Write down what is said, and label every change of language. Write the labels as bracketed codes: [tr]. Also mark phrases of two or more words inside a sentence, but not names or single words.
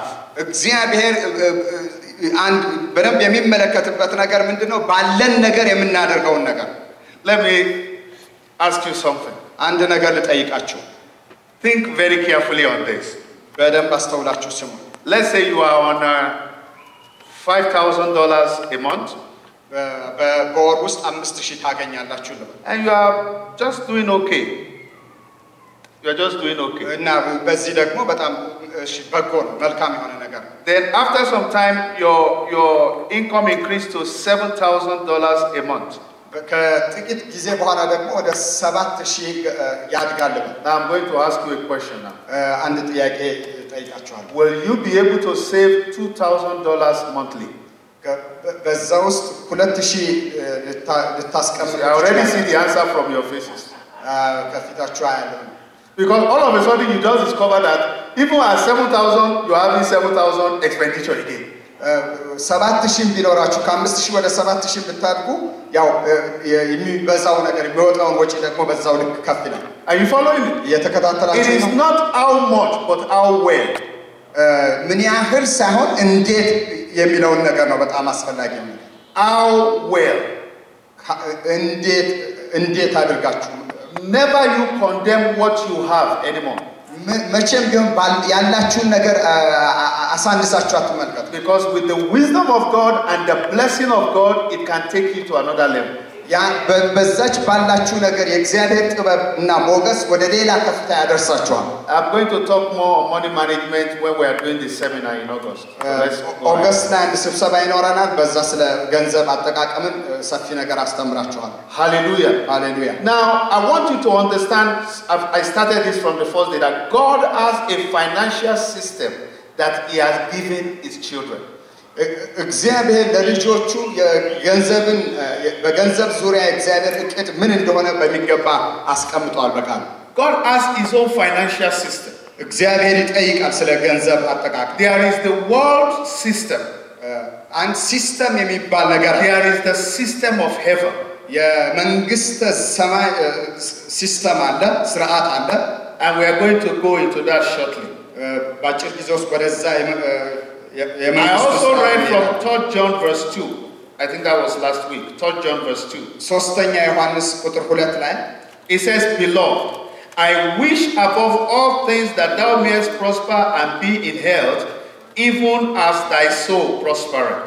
[am] እግዚአብሔር አንድ በደንብ የሚመለከትበት ነገር ምንድነው ባለን ነገር የምናደርገው ነገር [en] Let me ask you something [am] አንድ ነገር ልጠይቃችሁ [en] Think very carefully on this [am] በደንብ አስተውላችሁ ስሙ [en] Let's say you are on $5,000 a month [am] በወር ውስጥ 5000 ታገኛላችሁ [en] and you are just doing okay You are just doing okay [am] እና በዚህ ደግሞ በጣም እሺ በጎ ነው መልካም የሆነ ነገር [en] Then after some time your income increased to $7,000 a month [am] ከጥቂት ጊዜ በኋላ ደግሞ ወደ 7000 ያድጋል [en] Now I'm going to ask you a question now [am] አንድ ጥያቄ ጠይቃችኋለሁ [en] Will you be able to save $2,000 monthly [am] በዛ ውስጥ 2000 ልታስቀምጡ [en] I already see the answer from your faces [am] ከፊታችሁ አያለሁ [en] Because all of a sudden you just discover that even at 7,000 you are having 7,000 expenditure again [am] 7000 ቢኖራችሁ ከ5000 ወደ 7000 ብታድጉ ያው የሚበዛው ነገር የሚወጣው ወጪ ደግሞ በዛው ልክ ከፍ ይላል [en] Are you following me? [am] እየተከታተላችሁ [en] It is not how much but how well [am] ምን ያህል ሳይሆን እንዴት የሚለውን ነገር ነው በጣም አስፈላጊ ነው [en] How well [am] እንዴት አድርጋችሁ [en] Never you condemn what you have anymore [am] መቼም ቢሆን ያላችሁን ነገር አሳንሳችሁ አትመልከቱ [en] Because with the wisdom of God and the blessing of God it can take you to another level [am] ያ በዛች ባላችሁ ነገር የእግዚአብሔር ጥበብ እና ሞገስ ወደ ሌላ ከፍታ ያደርሳችኋል [en] I'm going to talk more on money management when we are doing the seminar in August [am] August ላይ አንድ ስብሰባ ይኖረናል በዛ ስለ ገንዘብ አጠቃቀምን ሰፊ ነገር አስተምራችኋል [en] Hallelujah [am] Hallelujah [en] Now I want you to understand I started this from the first day that God has a financial system that he has given his children [am] እግዚአብሔር ለልጆቹ የገንዘብን በገንዘብ ዙሪያ እግዚአብሔር እቅድ ምን እንደሆነ በሚገባ አስቀምጧል በቃል [en] God has his own financial system [am] እግዚአብሔር ይጠይቃል ስለ ገንዘብ አጠቃቀም [en] There is the world system [am] አንድ ሲስተም የሚባል ነገር [en] There is the system of heaven [am] የመንግስተ ሰማይ ሲስተም አለ ስርዓት አለ [en] And we are going to go into that shortly. [am] ባጭር ጊዜ ውስጥ ወደዛ [en] I also read from 3 John verse 2. I think that was last week. 3 John verse 2. [am] ሶስተኛ ዮሐንስ ቁጥር 2 ላይ [en] it says, beloved, I wish above all things that thou mayest prosper and be in health, even as thy soul prospereth.